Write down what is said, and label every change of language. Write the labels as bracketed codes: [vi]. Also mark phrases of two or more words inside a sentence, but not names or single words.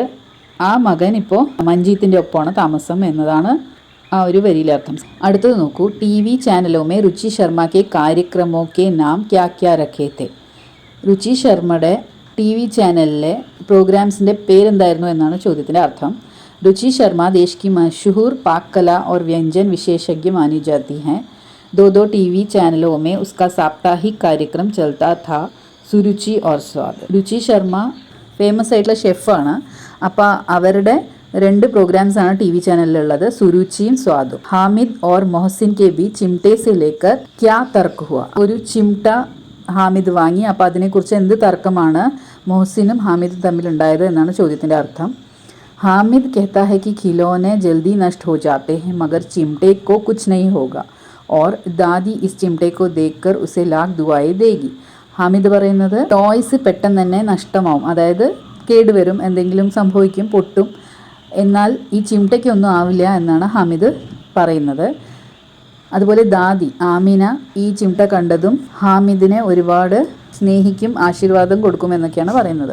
[ml] ആ മകൻ ഇപ്പോൾ മഞ്ജീത്തിൻ്റെ ഒപ്പമാണ് താമസം എന്നതാണ് ആ ഒരു വരിയിലെ അർത്ഥം. അടുത്തത് നോക്കൂ. [hi] टी वी चैनलों में रुचि शर्मा के कार्यक्रमों के नाम क्या क्या रखे थे. [ml] രുചി ശർമ്മയുടെ ടി വി ചാനലിലെ പ്രോഗ്രാംസിൻ്റെ പേരെന്തായിരുന്നു എന്നാണ് ചോദ്യത്തിൻ്റെ അർത്ഥം. [hi] रुचि शर्मा देश की मशहूर पाक कला और व्यंजन विशेषज्ञ मानी जाती हैं. दो टीवी चैनलों में उसका साप्ताहिक कार्यक्रम चलता था, സുരുചി ഓർ സ്വാദ്. [ml] രുചി ശർമ്മ ഫേമസ് ആയിട്ടുള്ള ഷെഫാണ്. അപ്പോൾ അവരുടെ 2 പ്രോഗ്രാംസാണ് ടി വി ചാനലിലുള്ളത്, സുരുചിയും സ്വാദും. [hi] हामिद और मोहसिन के बीच चिमटे से लेकर क्या तर्क हुआ. [ml] ഒരു ചിംട്ട ഹാമിദ് വാങ്ങി. അപ്പോൾ അതിനെക്കുറിച്ച് എന്ത് തർക്കമാണ് മൊഹസിനും ഹാമിദും തമ്മിലുണ്ടായത് എന്നാണ് ചോദ്യത്തിൻ്റെ അർത്ഥം. [hi] हामिद कहता है कि खिलौने जल्दी नष्ट हो जाते हैं मगर चिमटे को कुछ नहीं होगा और दादी इस चिमटे को देखकर उसे लाख दुआएं देगी. [ml] ഹാമിദ് പറയുന്നത് ടോയ്സ് പെട്ടെന്ന് തന്നെ നഷ്ടമാവും, അതായത് കേടുവരും, എന്തെങ്കിലും സംഭവിക്കും, പൊട്ടും, എന്നാൽ ഈ ചിമട്ടയ്ക്കൊന്നും ആവില്ല എന്നാണ് ഹാമിദ് പറയുന്നത്. അതുപോലെ ദാദി ആമിന ഈ ചിമട്ട കണ്ടതും ഹാമിദിനെ ഒരുപാട് സ്നേഹിക്കും, ആശീർവാദം കൊടുക്കുമെന്നൊക്കെയാണ് പറയുന്നത്.